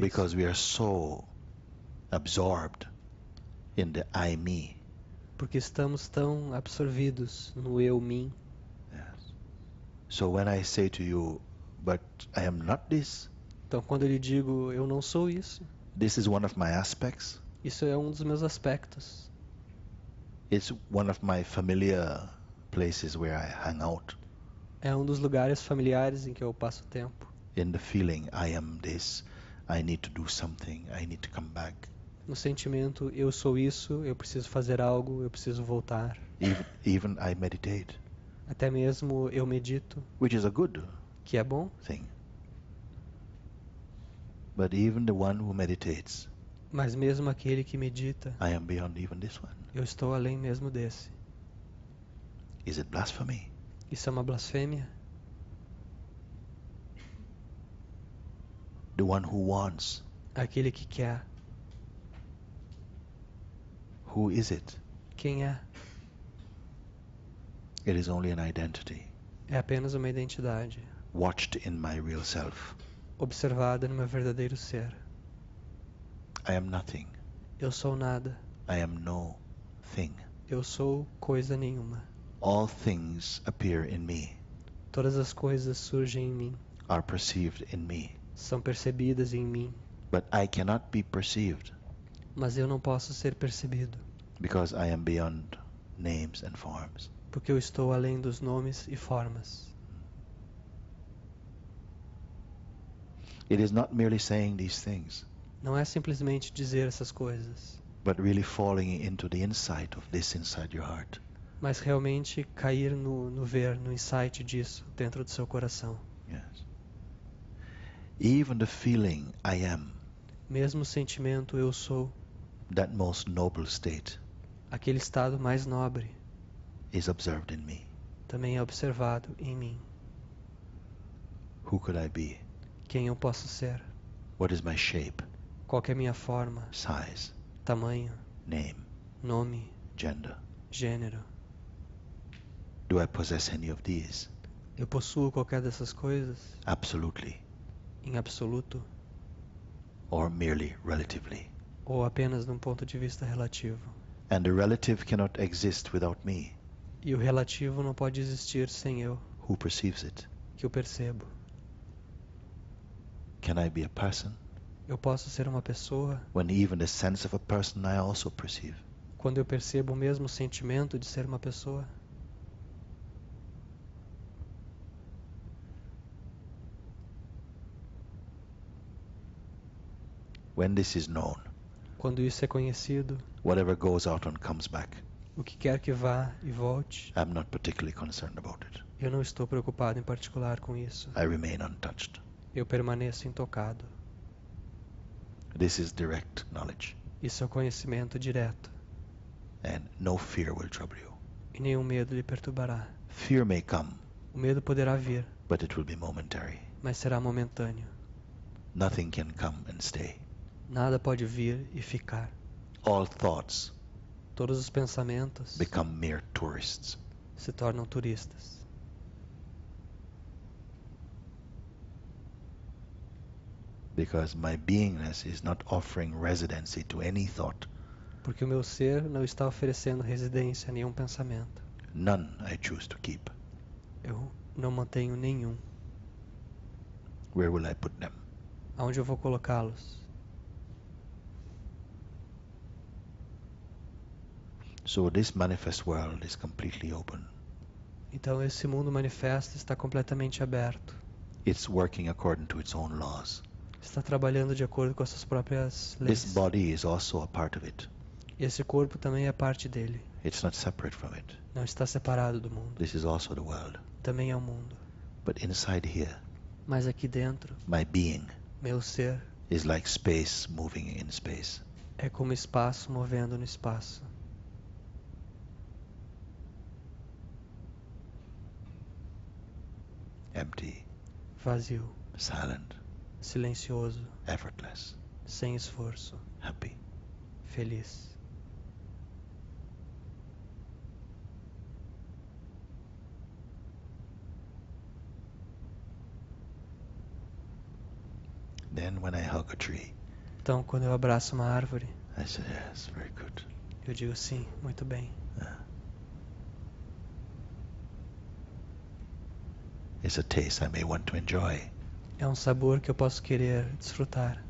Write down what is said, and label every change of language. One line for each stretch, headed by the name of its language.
English: because we are so absorbed in the I, me.
Portuguese: Porque estamos tão absorvidos no eu, mim.
English: Yes. So when I say to you, but I am not this,
Portuguese: Então quando eu lhe digo, eu não sou isso,
English: this is one of my aspects,
Portuguese: isso é um dos meus aspectos.
English: it's one of my familiar places where I hang out,
Portuguese: É um dos lugares familiares em que eu passo tempo.
English: in the feeling I am this, I need to do something, I need to come back.
Portuguese: No sentimento, eu sou isso, eu preciso fazer algo, eu preciso voltar.
English: Even I meditate,
Portuguese: Até mesmo eu medito,
English: which is a good
Portuguese: que é bom,
English: thing. But even the one who meditates,
Portuguese: mas mesmo aquele que medita,
English: I am beyond even this one.
Portuguese: eu estou além mesmo desse.
English: Is it blasphemy?
Portuguese: Isso é uma blasfêmia?
English: The one who wants,
Portuguese: Aquele que quer,
English: who is it?
Portuguese: quem é?
English: It is only an identity,
Portuguese: É apenas uma identidade,
English: watched in my real self.
Portuguese: observada no meu verdadeiro ser.
English: I am nothing.
Portuguese: Eu sou nada,
English: I am no thing.
Portuguese: eu sou coisa nenhuma.
English: All things appear in me,
Portuguese: Todas as coisas surgem em mim,
English: are perceived in me,
Portuguese: são percebidas em mim,
English: but I cannot be perceived
Portuguese: mas eu não posso ser percebido,
English: because I am beyond names and forms.
Portuguese: porque eu estou além dos nomes e formas.
English: It is not merely saying these things,
Portuguese: Não é simplesmente dizer essas coisas,
English: but really falling into the insight of this inside your heart.
Portuguese: mas realmente cair no ver, no insight disso dentro do seu coração.
English: Yes. Even the feeling I am,
Portuguese: Mesmo o sentimento eu sou,
English: that most noble state,
Portuguese: aquele estado mais nobre,
English: is observed in me.
Portuguese: também é observado em mim.
English: Who could I be?
Portuguese: Quem eu posso ser?
English: What is my shape,
Portuguese: Qual que é a minha forma,
English: size,
Portuguese: tamanho,
English: name,
Portuguese: nome,
English: gender?
Portuguese: gênero?
English: Do I possess any of these?
Portuguese: Eu possuo qualquer dessas coisas?
English: Absolutely,
Portuguese: Em absoluto?
English: or merely relatively?
Portuguese: Ou apenas num ponto de vista relativo?
English: And the relative cannot exist without me.
Portuguese: E o relativo não pode existir sem eu,
English: Who perceives it?
Portuguese: que eu percebo.
English: Can I be a person
Portuguese: Eu posso ser uma pessoa
English: when even the sense of a person I also perceive?
Portuguese: quando eu percebo o mesmo sentimento de ser uma pessoa?
English: When this is known,
Portuguese: Quando isso é conhecido,
English: whatever goes out and comes back,
Portuguese: o que quer que vá e volte,
English: I'm not particularly concerned about it.
Portuguese: eu não estou preocupado em particular com isso.
English: I remain untouched.
Portuguese: Eu permaneço intocado.
English: This is direct knowledge,
Portuguese: Isso é o conhecimento direto.
English: and no fear will trouble you.
Portuguese: E nenhum medo lhe perturbará.
English: Fear may come,
Portuguese: O medo poderá vir,
English: but it will be momentary.
Portuguese: mas será momentâneo.
English: Nothing can come and stay.
Portuguese: Nada pode vir e ficar.
English: All thoughts
Portuguese: Todos os pensamentos
English: become mere tourists.
Portuguese: se tornam turistas.
English: Because my beingness is not offering residency to any thought.
Portuguese: Porque o meu ser não está oferecendo residência a nenhum pensamento.
English: None I choose to keep.
Portuguese: Eu não mantenho nenhum.
English: Where will I put them?
Portuguese: Aonde eu vou colocá-los?
English: So this manifest world is completely open.
Portuguese: Então esse mundo manifesto está completamente aberto.
English: It's working according to its own laws.
Portuguese: Está trabalhando de acordo com as suas próprias leis.
English: This body is also a part of it.
Portuguese: Esse corpo também é parte dele.
English: It's not separate from it.
Portuguese: Não está separado do mundo.
English: This is also the world.
Portuguese: Também é o mundo.
English: But inside here,
Portuguese: Mas aqui dentro,
English: my being
Portuguese: meu ser
English: is like space moving in space.
Portuguese: é como espaço movendo no espaço.
English: Empty,
Portuguese: Vazio,
English: silent,
Portuguese: silencioso,
English: effortless,
Portuguese: sem esforço,
English: happy.
Portuguese: feliz.
English: Then when I hug a tree,
Portuguese: Então, quando eu abraço uma árvore,
English: I say, yes, very good.
Portuguese: eu digo sim, muito bem.
English: It's a taste I may want to enjoy.
Portuguese: É um sabor que eu posso querer desfrutar.